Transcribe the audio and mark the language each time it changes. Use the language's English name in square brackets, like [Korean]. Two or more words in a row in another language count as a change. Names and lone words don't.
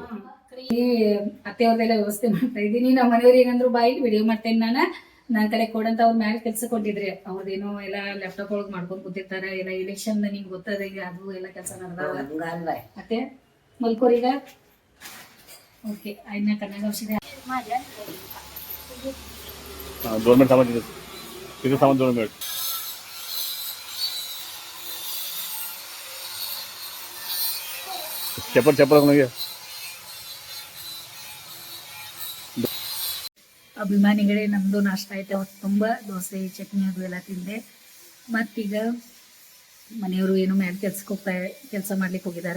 [Kannada] ಅತ್ತೆ ಅವ್ರದೆಲ್ಲ ವ್ಯವಸ್ಥೆ ಮಾಡ್ತಾ ಇದ್ದೀನಿ. ನಮ್ಮ ಮನೆಯವ್ರು ಏನಂದ್ರು ಬಾಯಿ ವಿಡಿಯೋ ಮಾಡ್ತೇನೆ ನನ್ನ ಕಡೆ ಕೊಡಂತ. ಅವ್ರ ಮ್ಯಾಲೆ ಕೆಲಸ ಕೊಟ್ಟಿದ್ರೆ ಅವ್ರದೇನೋ ಎಲ್ಲ ಲ್ಯಾಪ್ಟಾಪ್ ಒಳಗೆ ಮಾಡ್ಕೊಂಡ್ ಕೂತಿರ್ತಾರೆ. ಎಲ್ಲ ಇಲೆಕ್ಷನ್ ನಿಂಗೆ ಗೊತ್ತದ ಈಗ, ಅದು ಎಲ್ಲ ಕೆಲಸ ನಡೆದಾವ. ಅತ್ತೆ ಮಲ್ಕೋರೀಗ. ಓಕೆ ಆಯ್ನ ಕನ್ನಡ ಔಷಧಿ [Marathi] 2 मिनिट थांबा. तिथे थांबा 2 मिनिट. [Kannada] ಚಪ್ಪಲ್ ನನಗೆ ಅಭಿಮಾನಿಗಳೇ, ನಮ್ಮದು ನಾಷ್ಟ ಆಯ್ತು. ಹೊತ್ತು ತುಂಬ ದೋಸೆ ಚಟ್ನಿ ಅದು ಎಲ್ಲ ತಿಂದೆ. ಮತ್ತೀಗ ಮನೆಯವರು ಏನು ಮೇಲೆ ಕೆಲಸ ಮಾಡ್ಲಿಕ್ಕೆ ಹೋಗಿದ್ದಾರೆ.